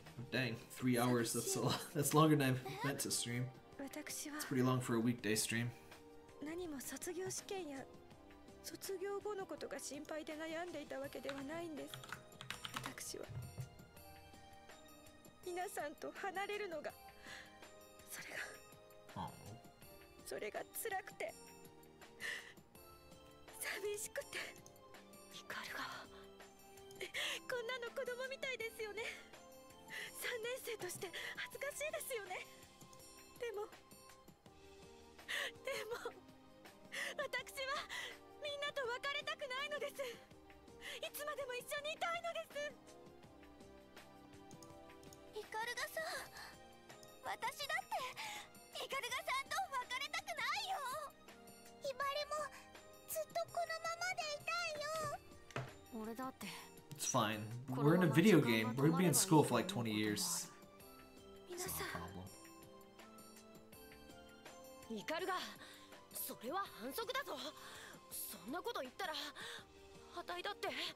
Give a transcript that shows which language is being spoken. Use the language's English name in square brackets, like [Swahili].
[English] Dang, 3 hours. That's longer than I meant to stream. It's pretty long for a weekday stream. [Japanese] 何も卒業試験や卒業後のことが心配で悩んでいたわけではないんです。私は皆さんと離れるのがそれが辛くて寂しくて。ヒカルがこんなの子供みたいですよね。3年生として恥ずかしいですよね。でも私はみんなと別れたくないのです。いつまでも一緒にいたいのです。ヒカルがさ、私だってヒカルがさんと別れたくないよ。ヒバリもずっとこのままでいたいよ。俺だって。 [English] It's fine. We're in a video game. We're gonna be in school for like 20 years. It's not a problem. [Japanese] ヒカルがそれは反則だぞ。そんなこと言ったらあたいだって